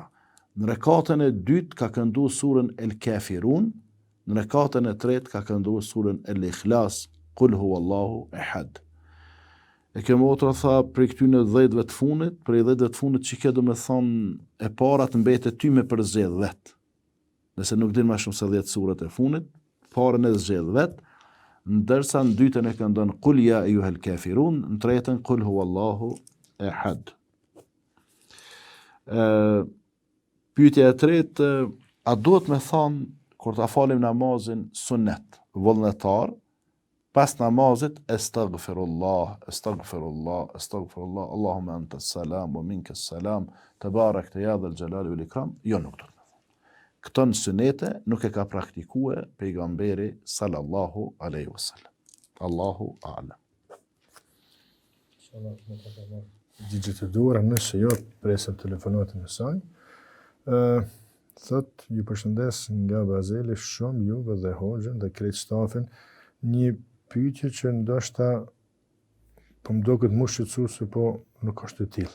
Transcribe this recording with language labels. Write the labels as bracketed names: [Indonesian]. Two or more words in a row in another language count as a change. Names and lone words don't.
[Albanian] Në rekatën e dytë ka kënduar surën El-Kafirun, në rekatën e tretë ka kënduar surën El-Ikhlas, [Arabic] قل هو الله أحد. [Albanian] E kjo motra tha për këtyne 10 të fundit, për 10 të fundit që kjo do me thonë e para të mbetet ty me përzgjedh vetë. Nëse nuk din më shumë se 10 surat e fundit, parën e zgjedh vetë, ndërsa në dytën e këndon [Arabic] قل يا أيها الكافرون, [Albanian] në tretën [Arabic] قل هو الله أحد. [Albanian] Pyetja e tretë, a duhet me thonë kur ta falim namazin sunnet, vullnetar, pas namazit [Arabic] أستغفر الله، اللهم أنت السلام ومنك السلام، تباركت يا ذا الجلال والإكرام, [Albanian] jo nuk do të me thonë. Këto në sunete nuk e ka praktikue pejgamberi [Arabic] صلى الله عليه وسلم. الله أعلم. [Albanian] Gjigjet e duara nëse jo presëm telefonatën e saj. Thot, ju përshëndes nga Bazeli shumë juve dhe hoxhën dhe krejt stafin, një pyetje që ndoshta po më duket më shqetësuese, po nuk është e tillë.